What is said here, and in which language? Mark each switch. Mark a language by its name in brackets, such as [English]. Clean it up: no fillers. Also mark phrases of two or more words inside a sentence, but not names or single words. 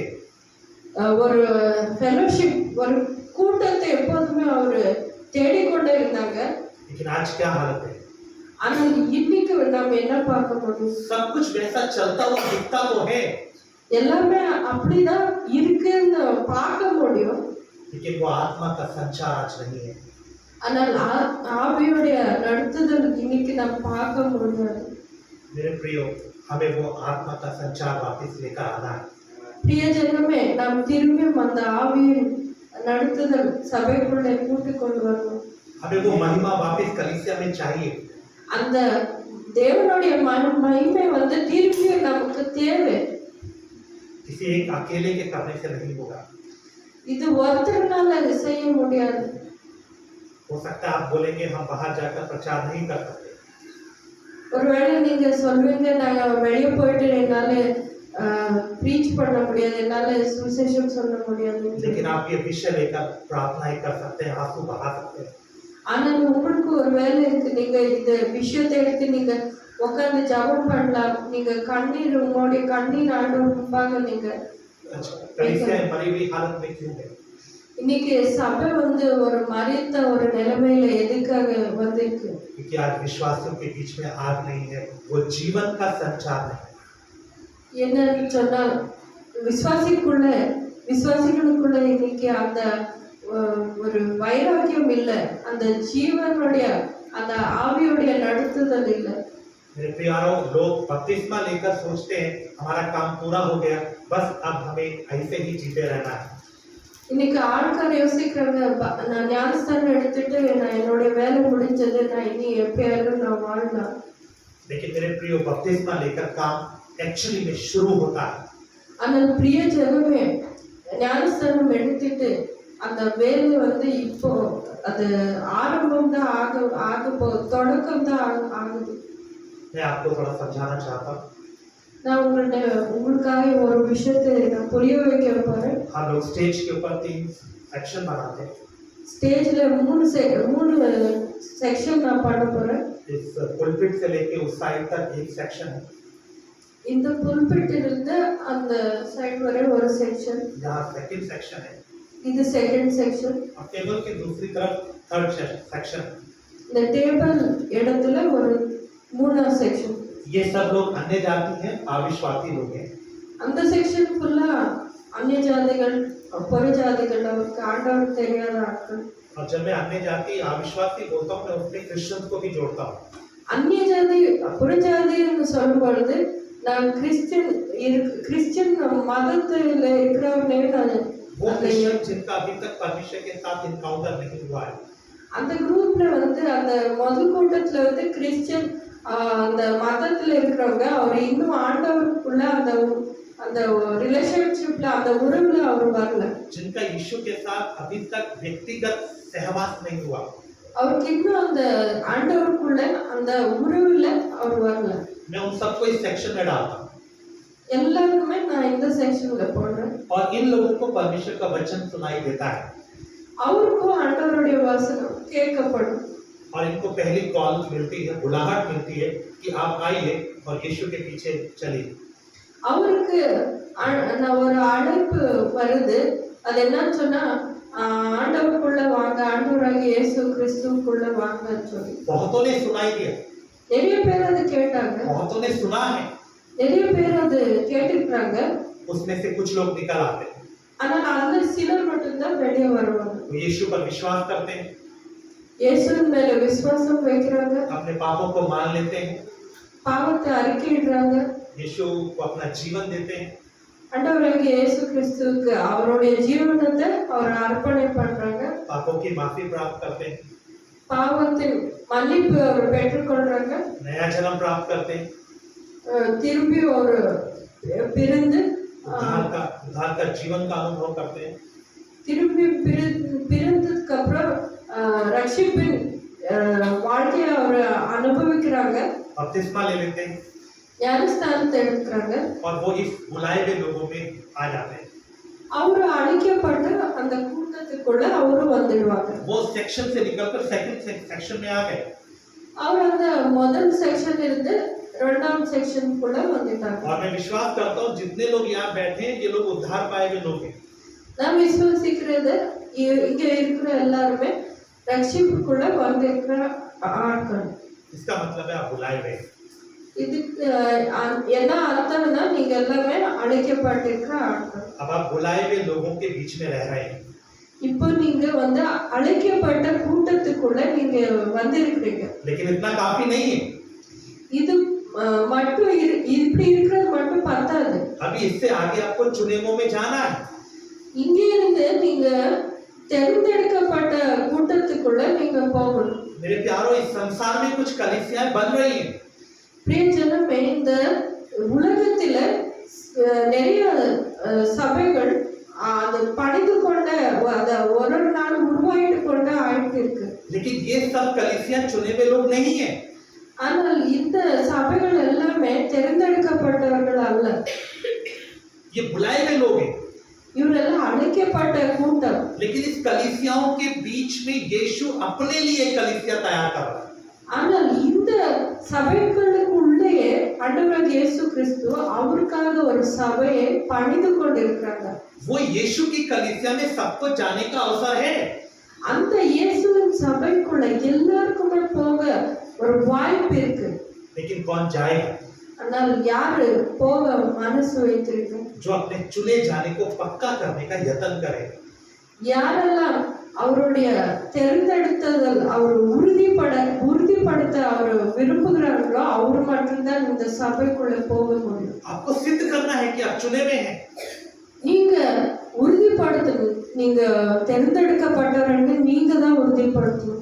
[Tamil] ஒரு ஃபெலோஷிப், ஒரு கூட்டத்தை எப்போதுமே அவர் தேடிக்கொண்டே இருந்தாங்க. [Hindi] लेकिन आज क्या हालत है? [Tamil] ஆனால் இன்னைக்கு நம்ம என்ன பார்க்க முடியும்? [Hindi] सब कुछ वैसा चलता हुआ दिखता तो है, [Tamil] எல்லாமே அப்படிதான் இருக்குன்னு பார்க்க முடியும். [Hindi] लेकिन वो आत्मा का संचार आज नहीं है। [Tamil] ஆனால் ஆவியுடைய நடத்துதல் இன்னைக்கு நம்ம பார்க்க முடியாது. [Hindi] मेरे प्रियो, हमें वो आत्मा का संचार वापस लेकर आना है। [Tamil] பிரியஜனமே நாம் திரும்பியும் அந்த ஆவியின் நடத்துதல் சபைக்குள்ளே கூட்டி கொண்டு வரணும். [Hindi] हमें वो महिमा वापस कलीसिया में चाहिए। [Tamil] அந்த தேவனுடைய மகிமை வந்து திரும்பியும் நமக்கு தேவை. [Hindi] किसी एक अकेले के करने से नहीं होगा। [Tamil] இது ஒருத்தர்னால அது செய்ய முடியாது. [Hindi] हो सकता है आप बोलेंगे हम बाहर जाकर प्रचार नहीं कर सकते, [Tamil] ஒருவேளை நீங்க சொல்வீங்க நாங்க வெளியே போயிட்டு என்னால ப்ரீச் பண்ண முடியாது, என்னால சுவிசேஷம் சொல்ல முடியாது. [Hindi] लेकिन आप ये विषय लेकर प्रार्थनाएं कर सकते हैं, आंसू बहा सकते हैं। [Tamil] ஆனா உங்களுக்கு ஒரு வேலை இருக்கு. நீங்க இந்த விஷயத்தை எடுத்து நீங்க உட்கார்ந்து ஜெபம் பண்ணலாம். நீங்க கண்ணீர் உங்களுடைய கண்ணீர் ஆண்டவர் முன்பாக நீங்க [Hindi] कलीसिया मरी हुई हालत में क्यों है? [Tamil] இன்னைக்கு சபை வந்து ஒரு மரித்த ஒரு நிலைமையில எதுக்காக வந்திருக்கு? [Hindi] क्योंकि आज विश्वासियों के बीच में आग नहीं है, वो जीवन का संचार नहीं है। [Tamil] என்னன்னு சொன்னா விசுவாசிகளுக்குள்ள இன்னைக்கு அந்த ஒரு வைராக்கியம் இல்லை, அந்த ஜீவனுடைய அந்த ஆவியுடைய நடத்துதல் இல்லை. [Hindi] मेरे प्यारों, लोग बपतिस्मा लेकर सोचते हैं हमारा काम पूरा हो गया, बस अब हमें ऐसे ही जीते रहना है। [Tamil] இன்னைக்கு ஆட்கள் யோசிக்கிறாங்க, நான் ஞானஸ்தானம் எடுத்துட்டு நான் என்னுடைய வேலை முடிஞ்சது, நான் இனி எப்பயாவது நான் வாழலாம். [Hindi] लेकिन मेरे प्रियो, बपतिस्मा लेकर काम एक्चुअली में शुरू होता है। [Tamil] ஆனால் பிரிய ஜனமே ஞானஸ்தானம் எடுத்துட்டு அந்த வேலை வந்து இப்போ அது ஆரம்பம் தான் தொடக்கம் தான் ஆகுது. [Hindi] मैं आपको थोड़ा समझाना चाहता हूँ। [Tamil] நான் உங்களுக்காக ஒரு விஷயத்தை நான் புரிய வைக்க போறேன். [Hindi] हम लोग स्टेज के ऊपर 3 सेक्शन बनाते हैं। [Tamil] ஸ்டேஜ்ல மூணு செக்ஷன் நான் பண்ண போறேன். [Hindi] इस पुलपिट से लेके उस साइड तक एक सेक्शन है, [Tamil] இந்த புல்பிட்டிலிருந்து அந்த சைடு வரை ஒரு செக்ஷன், [Hindi] यहाँ [English] second section [Hindi] है, [Tamil] இது [English] second section. [Hindi] और टेबल की दूसरी तरफ [English] third section [Hindi] है। [Tamil] இந்த டேபிள் இடத்துல ஒரு மூணாவது செக்ஷன். [Hindi] ये सब लोग अन्य जाति हैं, अविश्वासी लोग हैं। [Tamil] அந்த [English] section full [Tamil] அந்நிய ஜாதிகள், புற ஜாதிகள், அவருக்கு ஆண்டவர் தெரியாத ஆட்கள். [Hindi] और जब मैं अन्य जाति अविश्वासी बोलता हूँ, मैं उसमें क्रिश्चियंस को भी जोड़ता हूँ। [Tamil] அந்நிய ஜாதி புற ஜாதின்னு சொல்லும் பொழுது நான் கிறிஸ்டியன் மதத்தில் இருக்கிறவனே நான் [Hindi] वो क्रिश्चियन जिनका अभी तक परमेश्वर के साथ इनकाउंटर नहीं हुआ है। [Tamil] அந்த குரூப்ல வந்து அந்த முதல் கூட்டத்துல வந்து கிறிஸ்டியன் அந்த மதத்துல இருக்கிறவங்க அவர் இன்னும் ஆண்டவருக்குள்ள அந்த அந்த ரிலேஷன்ஷிப்ல அந்த உறவுல அவர் வரல. [Hindi] जिनका यीशु के साथ अभी तक व्यक्तिगत सहवास नहीं हुआ, [Tamil] அவருக்கு இன்னும் அந்த ஆண்டவருக்குள்ள அந்த உறவுல அவர் வரல. [Hindi] मैं उन सबको इस सेक्शन में डालता हूँ। [Tamil] எல்லாருக்குமே நான் இந்த செக்ஷன்ல போடுறேன். [Hindi] और इन लोगों को परमेश्वर का वचन सुनाई देता है, [Tamil] அவருக்கும் ஆண்டவருடைய வசனம் கேட்கப்படும். [Hindi] और इनको पहली कॉल मिलती है, बुलाहट मिलती है कि आप आइए और यीशु के पीछे चलिए। [Tamil] அவருக்கு ஒரு அழைப்பு வருது. அது என்னன்னு சொன்னா ஆண்டவருக்குள்ள வாங்க, ஆண்டவராகிய இயேசு கிறிஸ்துவுக்குள்ள வாங்கன்னு சொல்லி. [Hindi] बहुतों ने सुनाई दिया, [Tamil] நிறைய பேர் அதை கேட்டாங்க, [Hindi] बहुतों ने सुना है, [Tamil] நிறைய பேர் அது கேட்டிருக்கிறாங்க. [Hindi] उसमें से कुछ लोग निकल आते हैं, [Tamil] ஆனால் அந்த சிலர் மட்டும்தான் வெளியே வருவாங்க. [Hindi] वो यीशु पर विश्वास करते हैं, [Tamil] இயேசுவின் மேல விசுவாசம் வைக்கிறாங்க, [Hindi] अपने पापों को मान लेते हैं, [Tamil] பாவத்தை அறிக்கையிடுறாங்க, [Hindi] यीशु को अपना जीवन देते हैं, [Tamil] ஆண்டவராகிய இயேசு கிறிஸ்துவுக்கு அவருடைய ஜீவனத்தை அவர் அர்ப்பணை பண்றாங்க, [Hindi] पापों की माफी प्राप्त करते हैं, [Tamil] பாவத்தின் மன்னிப்பு அவர் பெற்றுக்கொள்றாங்க, [Hindi] नया जन्म प्राप्त करते हैं, [Tamil] திரும்பி ஒரு பிறந்து [Hindi] उद्धार का जीवन का अनुभव करते हैं, [Tamil] திரும்பி பிறந்ததுக்கு அப்புறம் ரட்சிப்பின் வாழ்க்கையை அவர் அனுபவிக்கிறாங்க, [Hindi] बपतिस्मा ले लेते हैं, [Tamil] ஞானஸ்தானத்தை எடுக்கிறாங்க. [Hindi] और वो इस बुलाए हुए लोगों में आ जाते हैं। [Tamil] அவரு அழைக்கப்பட்டு அந்த கூட்டத்துக்குள்ள அவரும் வந்துடுவாங்க. [Hindi] वो सेक्शन से निकलकर [English] second section [Hindi] में आ गए, [Tamil] அவர் அந்த முதல் செக்ஷன் இருந்து இரண்டாம் செக்ஷனுக்குள்ள வந்துட்டாங்க. [Hindi] और मैं विश्वास करता हूँ जितने लोग यहाँ बैठे हैं ये लोग उद्धार पाए हुए लोग हैं। [Tamil] நான் விசுவாசிக்கிறது இங்க இருக்கிற எல்லாருமே ரட்சிப்புக்குள்ள வந்திருக்கிற ஆட்கள். [Hindi] इसका मतलब है आप बुलाए गए। [Tamil] இதுக்கு என்ன அர்த்தம்னா நீங்க எல்லாமே அழைக்கப்பட்டிருக்கிற ஆட்கள். [Hindi] अब आप बुलाए हुए लोगों के बीच में रह रहे हैं। [Tamil] இப்போ நீங்க வந்து அழைக்கப்பட்ட கூட்டத்துக்குள்ள நீங்க வந்திருக்கிறீங்க. [Hindi] लेकिन इतना काफी नहीं है। [Tamil] இது மட்டும் இப்படி இருக்கிறது மட்டும் பத்தாது. [Hindi] अभी इससे आगे आपको चुनेमों में जाना है। [Tamil] இங்கே இருந்து நீங்க தேர்ந்தெடுக்கப்பட்ட கூட்டத்துக்குள்ள நீங்க போகணும். [Hindi] मेरे प्यारों, इस संसार में कुछ कलीसियाएं बन रही हैं। [Tamil] பிரியஜனமே, இந்த உலகத்துல நிறைய சபைகள் அது பணிந்து கொண்ட அத ஒரு நாள் உருவாயிட்டு கொண்ட ஆயிட்டு இருக்கு. [Hindi] लेकिन ये सब कलीसियां चुने हुए लोग नहीं है। [Tamil] ஆனால் இந்த சபைகள் எல்லாமே தேர்ந்தெடுக்கப்பட்டவர்கள் அல்ல. [Hindi] ये बुलाए हुए लोग हैं। [Tamil] இவரெல்லாம் அழைக்கப்பட்ட கூட்டம். [Hindi] लेकिन इस कलीसियाओं के बीच में यीशु अपने लिए कलीसिया तैयार कर रहा है। [Tamil] ஆனால் இந்த சபைகளுக்குள்ளே ஆண்டவர் இயேசு கிறிஸ்து அவருக்காக ஒரு சபையை பணிந்து கொண்டிருக்கிறாங்க. [Hindi] वो यीशु की कलीसिया में सबको जाने का अवसर है। [Tamil] அந்த இயேசுவின் சபைக்குள்ள எல்லாருக்குமே போக ஒரு வாய்ப்பு இருக்கு. [Hindi] लेकिन कौन जाएगा? [Tamil] ஆனால் யாரு போக மனசு வைத்திருக்கும்? [Hindi] जो अपने चुने जाने को पक्का करने का यत्न करेगा। [Tamil] யாரெல்லாம் அவருடைய தேர்ந்தெடுத்தல் அவர் உறுதிப்படுத்த அவர் விரும்புகிறார்களோ அவர் மட்டும்தான் இந்த சபைக்குள்ள போக முடியும். [Hindi] आपको सिद्ध करना है कि आप चुने हुए हैं। [Tamil] நீங்க உறுதிப்படுத்தணும், நீங்க தேர்ந்தெடுக்கப்பட்டவர்னு நீங்க தான் உறுதிப்படுத்தணும்.